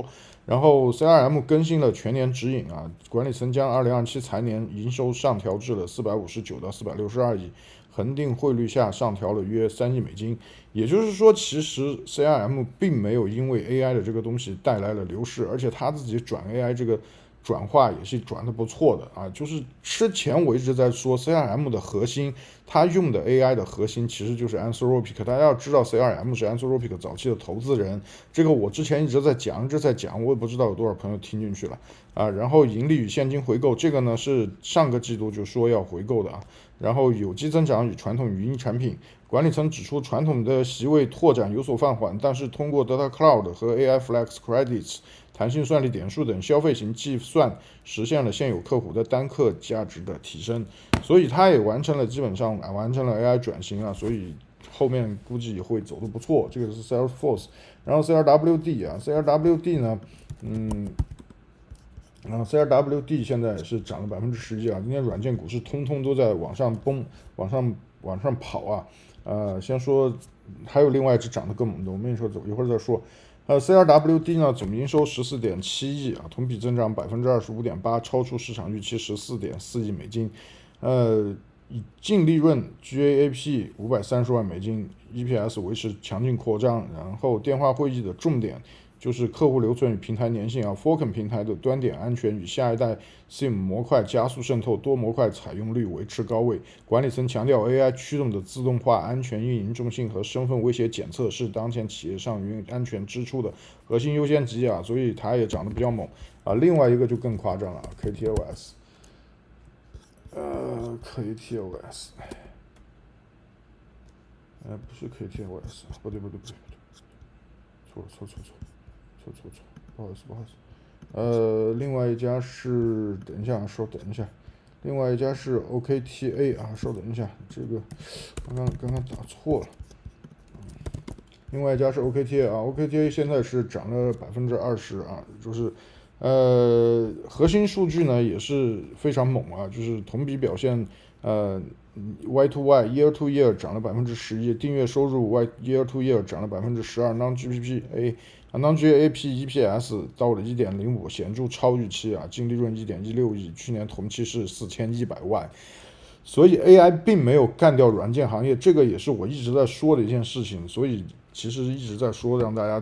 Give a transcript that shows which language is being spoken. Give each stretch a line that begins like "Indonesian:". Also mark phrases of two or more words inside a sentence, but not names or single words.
Chinese: 然後 CRM 更新了全年指引啊，管理層將2027財年營收上調至了459到462億，恆定匯率下上調了約3億美金。也就是說，其實 CRM 並沒有因為 AI 的這個東西帶來了流失，而且他自己轉 AI 這個轉化也是轉得不錯的啊。就是之前我一直在說 CRM 的核心，它用的 AI 的核心其實就是 Anthropic。大家要知道 CRM 是 Anthropic 早期的投資人，這個我之前一直在講，我也不知道有多少朋友聽進去了啊。然後盈利與現金回購，這個呢是上個季度就說要回購的啊。然後有機增長與傳統語音產品，管理層指出傳統的席位拓展有所放緩，但是通過 Data Cloud 和 AI Flex Credits 彈性算力點數等消費型計算，實現了現有客戶的單客價值的提升，所以它也基本上完成了 AI 轉型啊，所以後面估計也會走得不錯。這個是 Salesforce， 然後 CRWD 啊 ，CRWD 呢，然后 CRWD 现在是涨了11%啊，今天软件股市通通都在往上蹦，往上跑啊。先说还有另外一只涨得更猛的，我们一会儿再说。CRWD 呢，总营收14.7亿啊，同比增長25.8%，超出市場預期14.4億美金。淨利潤 GAAP 530萬美金 ，EPS 維持強勁擴張。然後電話會議的重點就是客戶留存與平台粘性啊 ，Falcon 平台的端點安全與下一代 SIM 模塊加速滲透，多模塊採用率維持高位。管理層強調 AI 驅動的自動化、安全運營中心和身份威脅檢測是當前企業上雲安全支出的核心優先級啊，所以它也漲得比較猛啊。另外一個就更誇張了 ，KTOS。KTOS，不是 KTOS， 不對，錯，不好意思，另外一家是，等一下，另外一家是 OKTA 啊，稍等一下，這個剛剛打錯了，另外一家是 OKTA 啊 ，OKTA 現在是漲了20%啊，就是。核心數據呢也是非常猛啊，就是同比表現 ，
English: Y to Y Year to Year
Chinese: 漲了11%，訂閱收入
English: Year to Year
Chinese: 漲了12%，
English: Non-GAAP EPS
Chinese: 到了 1.05， 顯著超預期啊，淨利潤 1.16億，去年同期是4100萬。所以 AI 並沒有幹掉軟件行業，這個也是我一直在說的一件事情，所以其實一直在說讓大家